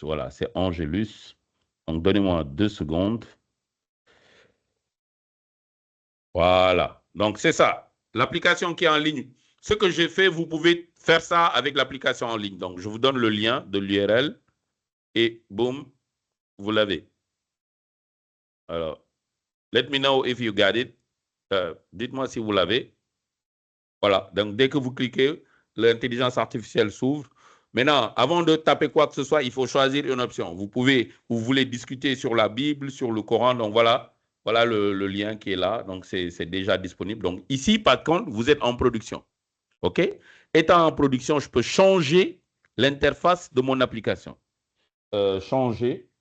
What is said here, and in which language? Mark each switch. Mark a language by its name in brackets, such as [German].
[French] Voilà, c'est Angelus. Donc, donnez-moi 2 secondes. Voilà. Donc, c'est ça. L'application qui est en ligne. Ce que j'ai fait, vous pouvez faire ça avec l'application en ligne. Donc, je vous donne le lien de l'URL et boum, vous l'avez. [English] Alors, let me know if you got it. [French] Dites-moi si vous l'avez. Voilà. Donc, dès que vous cliquez, l'intelligence artificielle s'ouvre. Maintenant, avant de taper quoi que ce soit, il faut choisir une option. Vous voulez discuter sur la Bible, sur le Coran. Donc, voilà le lien qui est là. Donc, c'est déjà disponible. Donc, ici, par contre, vous êtes en production. OK? Étant en production, je peux changer l'interface de mon application. Changer.